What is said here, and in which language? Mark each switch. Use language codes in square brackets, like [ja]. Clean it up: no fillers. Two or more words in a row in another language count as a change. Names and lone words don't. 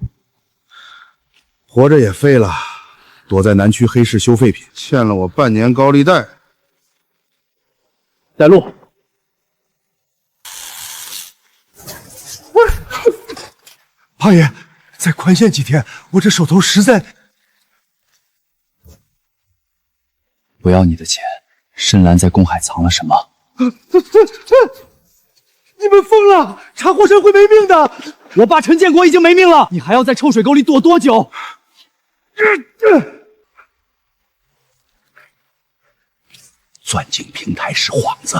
[zh] 活着也廢了，躲在南區黑市修廢品，欠了我半年高利貸。帶路。八爺，再寬限幾天，我這手頭實在…… 不要你的錢，深藍在公海藏了什麼？你們瘋了！查霍申會沒命的。我爸陳建國已經沒命了，你還要在臭水溝裡躲多久？鑽進平台是幌子。